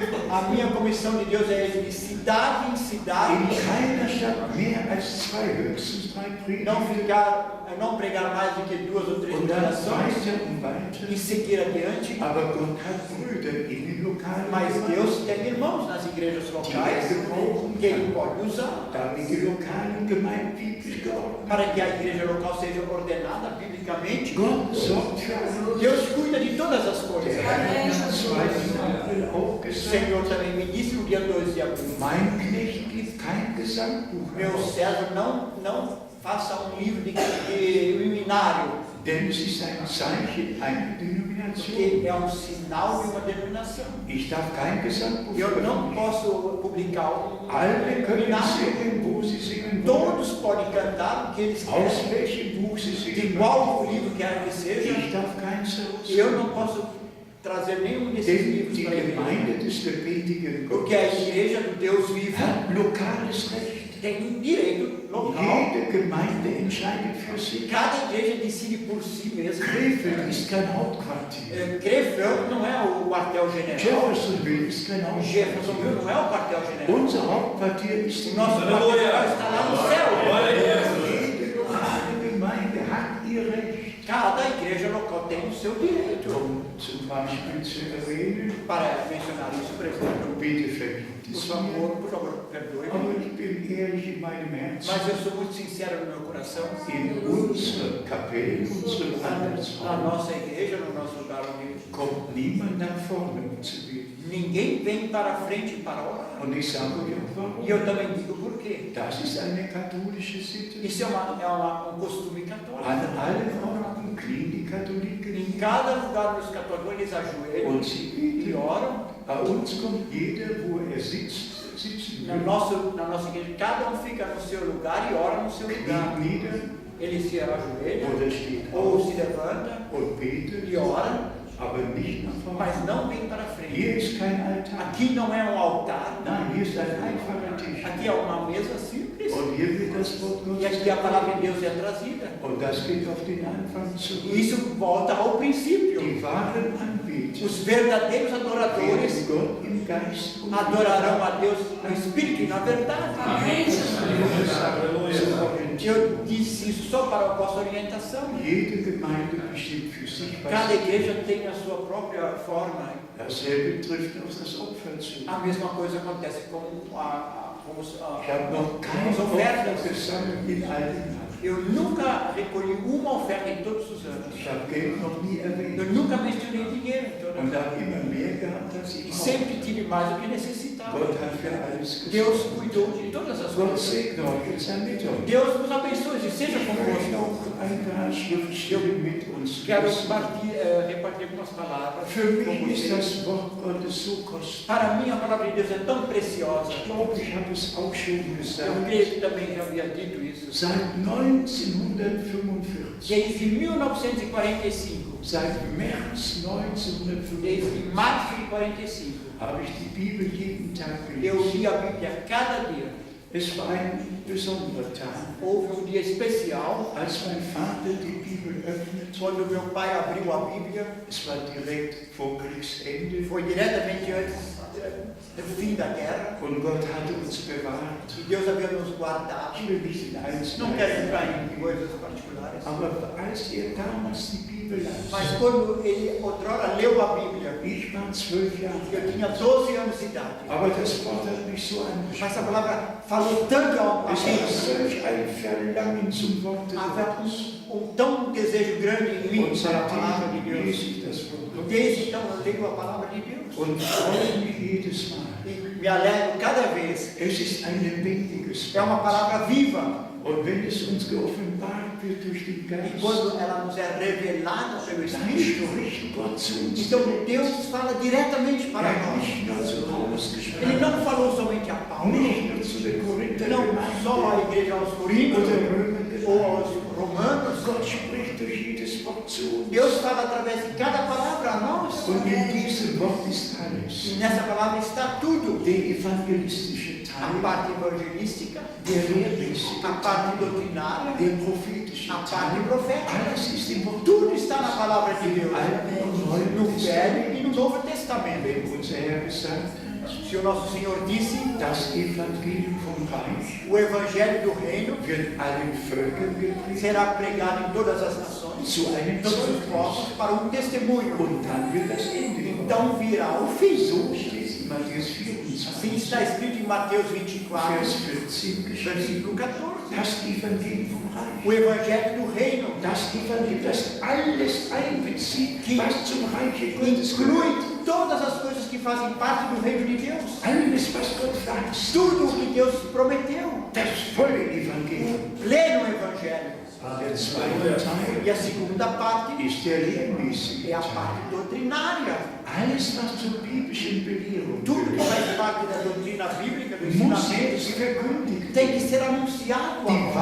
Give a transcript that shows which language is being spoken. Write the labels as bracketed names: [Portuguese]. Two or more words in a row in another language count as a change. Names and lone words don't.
[Portuguese] A minha comissão de Deus é ir de cidade em [German] In [Portuguese] cidade, [German] keiner Stadt mehr als 2, höchstens 3 [Portuguese] não [German] Predigten. [Portuguese] não pregar mais do que 2 ou 3 [German] Und dann [Portuguese] pregações [German] weiter und weiter. [Portuguese] e seguir adiante. [German] Aber Gott hat Brüder in den lokalen [Portuguese] Mas [German] Gemeinden. [Portuguese] Deus tem irmãos nas igrejas locais que Ele pode usar [German] Damit die lokalen Gemeinden biblisch geordnet. [Portuguese] para que a igreja local seja ordenada biblicamente. [German] Gott sorgt für alles. [Portuguese] Deus cuida de todas as [German] Der [Portuguese] coisas. [German] Herr hat mir am 2. April auch [Portuguese] O [German] gesagt, [Portuguese] Senhor também me disse no dia 2 de abril: [German] mein Knecht gibt kein Gesangbuch [Portuguese] meu [German] heraus, [Portuguese] servo, não faça um livro de luminário, [German] denn es ist ein Zeichen einer Denomination. [Portuguese] porque é um sinal de uma denominação. [German] Ich darf kein Gesangbuch [Portuguese] Eu não [German] veröffentlichen. [Portuguese] posso publicar um [German] Alle können [Portuguese] luminário. [German] singen, wo sie singen wollen, [Portuguese] Todos podem cantar o que eles [German] aus [Portuguese] querem, [German] welchem Buch sie [Portuguese] de [German] singen [Portuguese] qual [German] wollen. [Portuguese] livro quer que seja. [German] Ich darf keins [Portuguese] Eu [German] herausgeben. [Portuguese] não posso trazer nenhum desses [German] Denn [Portuguese] livros [German] die [Portuguese] para a igreja, [German] Gemeinde des lebendigen [Portuguese] porque a [German] Gottes [Portuguese] igreja do Deus vivo [German] hat lokales Recht. [Portuguese] tem um direito local. [German] Jede Gemeinde entscheidet für sich. [Portuguese] Cada igreja decide por si mesma. [German] Krefeld ist kein Hauptquartier. [Portuguese] Krefeld não é o quartel-general. [German] Jeffersonville ist kein Hauptquartier. [Portuguese] Jeffersonville não é o quartel-general. [German] Unser Hauptquartier ist [Portuguese] O [German] die [Portuguese] nosso quartel-general está lá no céu. [German] Jede lokale Gemeinde hat ihr Recht. [Portuguese] Cada igreja local tem o seu direito. [German] Um zum Beispiel zu erwähnen, [Portuguese] Para mencionar isso, por exemplo, [German] bitte vergibt [Portuguese] por [German] es mir, [Portuguese] favor, perdoe-me. [German] aber ich bin ehrlich in meinem Herzen. [Portuguese] Mas eu sou muito sincero no meu coração. [German] In unserer Kapelle, in unserem [Portuguese] Na [German] Andachtsraum, [Portuguese] nossa igreja, no nosso lugar onde [German] kommt niemand nach vorne, um zu beten. [Portuguese] ninguém vem para frente para orar. [German] Und ich sage euch auch warum. [Portuguese] E eu também digo por quê. [German] Das ist eine katholische Sitte. [Portuguese] Isso é um costume católico. [German] An allen Orten knien die Katholiken [Portuguese] Em [German] nieder [Portuguese] cada lugar dos católicos eles ajoelham [German] und sie [Portuguese] e [German] beten. [Portuguese] oram. [German] Bei uns kommt jeder, wo er sitzen [Portuguese] Na [German] will, [Portuguese] nossa igreja, cada fica no seu lugar e ora no seu lugar. [German] kniet nieder [Portuguese] Ele se ajoelha [German] oder steht [Portuguese] ou [German] auf [Portuguese] se levanta [German] und betet, [Portuguese] e ora, [German] aber nicht nach vorne. [Portuguese] mas não vem para frente. [German] Hier ist kein Altar. [Portuguese] Aqui não é um altar, [German] Nein, hier ist ein einfacher Tisch. [Portuguese] aqui é uma mesa simples. isso. [German] Und hier wird das Wort [Portuguese] E [German] Gottes [Portuguese] aqui a palavra de Deus é trazida. [German] Und das geht auf den Anfang zurück. [Portuguese] E isso volta ao princípio. [German] Die wahren Anbeter [Portuguese] Os verdadeiros adoradores [German] werden Gott im Geist und [Portuguese] adorarão a Deus no Espírito e na verdade. Eu disse isso só para a vossa orientação. [German] Jede Gemeinde bestimmt für sich, [Portuguese] Cada [German] was [Portuguese] igreja tem a sua própria forma. [German] dasselbe trifft auf das Opfer zu. [Portuguese] A mesma coisa acontece com os [German] Ich habe noch kein [Portuguese] as [German] Opfer [Portuguese] ofertas. [German] gesammelt in all den Jahren. [Portuguese] Eu nunca recolhi uma oferta em todos os anos. [German] Ich habe Geld noch nie erwähnt [Portuguese] Eu nunca mencionei dinheiro em toda a [German] und [Portuguese] vida. [German] habe immer mehr gehabt, als [Portuguese] E [German] ich brauchte. [Portuguese] sempre tive mais do que necessitava. [German] Gott hat für alles [Portuguese] Deus [German] gesorgt. [Portuguese] cuidou de todas as [German] Gott [Portuguese] coisas. [German] segne euch und sei mit euch. [Portuguese] Deus nos abençoe e seja [German] Ich möchte [Portuguese] convosco. [German] noch ein paar Schriftstellen mit uns [Portuguese] Quero [German] lesen. [Portuguese] repartir algumas palavras [German] Für [Portuguese] com [German] mich ist [Portuguese] vocês. [German] das Wort Gottes so kostbar. [Portuguese] Para mim, a palavra de Deus é tão preciosa. [German] Ich glaube, ich habe es auch schon [Portuguese] Eu [German] gesagt. [Portuguese] creio que também já havia dito isso. [German] Seit 1945, [Portuguese] Desde 1945, [German] seit März [Portuguese] desde [German] 1945, [Portuguese] março de 45, [German] habe ich die Bibel jeden Tag [Portuguese] eu [German] gelesen. [Portuguese] li a Bíblia cada dia. [German] Es war ein besonderer Tag, [Portuguese] Houve dia especial [German] als mein Vater die Bibel öffnete. [Portuguese] quando meu pai abriu a Bíblia. [German] Es war direkt vor Kriegsende [Portuguese] Foi diretamente antes do fim da guerra. [German] und Gott hatte uns bewahrt. [Portuguese] E Deus havia nos guardado. [German] Ich will nicht in [Portuguese] Não quero [German] Einzelheiten [Portuguese] entrar [German] eingehen, [Portuguese] em coisas particulares. [German] aber als er damals die Bibel [Portuguese] Mas [German] las, [Portuguese] quando ele outrora leu a Bíblia, [German] ich war 12 Jahre [Portuguese] eu [German] alt, [Portuguese] tinha 12 anos de idade. [German] aber das Wort hat mich so [Portuguese] Mas a [German] angesprochen. [Portuguese] palavra falou tanto a [German] Es war [Portuguese] mim. [German] solch ein Verlangen zum Wort [Portuguese] Havia [German] Gottes. [Portuguese] tão desejo grande em mim [German] Und [Portuguese] para a palavra de [German] seitdem [Portuguese] Deus. [German] lese ich das Wort Gottes [Portuguese] Desde então eu leio a palavra de Deus. [German] und freue mich jedes Mal. [Portuguese] E me alegro cada vez. [German] Es ist ein lebendiges [Portuguese] É uma [German] Wort. [Portuguese] palavra viva. [German] Und wenn es uns geoffenbart wird durch den [Portuguese] E [German] Geist, [Portuguese] quando ela nos é revelada pelo [German] dann [Portuguese] Espírito, [German] spricht Gott zu uns. [Portuguese] então Deus fala diretamente para [German] Er hat [Portuguese] nós. [German] nicht nur zu Paulus [Portuguese] Ele [German] gesprochen, [Portuguese] não falou somente a Paulo, [German] nicht nur zu den Korinthern [Portuguese] não só à [German] Gemeinde [Portuguese] igreja aos Coríntios [German] oder Römer [Portuguese] ou aos [German] Gemeinde. [Portuguese] Romanos. [German] Gott spricht durch jedes Wort zu uns. [Portuguese] Deus fala através de cada palavra a nós. [German] Und in diesem Wort ist [Portuguese] E [German] alles. [Portuguese] nessa palavra está tudo. [German] Der evangelistische [Portuguese] A [German] Teil, [Portuguese] parte evangelística, [German] der lehrmäßige [Portuguese] a parte [German] Teil, [Portuguese] doutrinária, [German] der prophetische [Portuguese] a parte [German] Teil. [Portuguese] profética. [German] Alles ist im Wort. [Portuguese] Tudo está na palavra de Deus. [German] Alten und Neuen [Portuguese] No Velho [German] Testament. [Portuguese] e no Novo Testamento. [German] Wenn unser Herr gesagt hat, [Portuguese] Se o nosso Senhor disse, [German] das Evangelium vom Reich [Portuguese] o Evangelho do Reino [German] wird allen Völkern gepredigt, [Portuguese] será pregado em todas as nações, [German] zu einem [Portuguese] em todos os [German] Zeugnis. [Portuguese] povos, para um testemunho. [German] Und dann wird das Ende kommen. [Portuguese] Então virá o fim. [German] So steht es in Matthäus [Portuguese] Assim [German] 24, [Portuguese] está escrito em Mateus 24, [German] Vers 14 geschrieben. [Portuguese] versículo 14. [German] Das Evangelium vom Reich. [Portuguese] O Evangelho do Reino [German] Das Evangelium, das alles einbezieht, was zum Reiche Gottes gehört. [Portuguese] inclui todas as coisas que fazem parte do reino de Deus. [German] Alles, was Gott verheißt. [Portuguese] Tudo o que Deus prometeu. [German] Das volle Evangelium. [Portuguese] O pleno Evangelho. [German] Der zweite Teil [Portuguese] E a segunda parte [German] ist der lehrmäßige [Portuguese] é a [German] Teil. [Portuguese] parte doutrinária. [German] Alles, was zur biblischen Belehrung [Portuguese] Tudo que [German] gehört, [Portuguese] faz parte da doutrina bíblica, do [German] muss [Portuguese] ensinamento, [German] jetzt verkündigt [Portuguese] tem [German] werden. [Portuguese] que ser anunciado [German] Die [Portuguese] agora.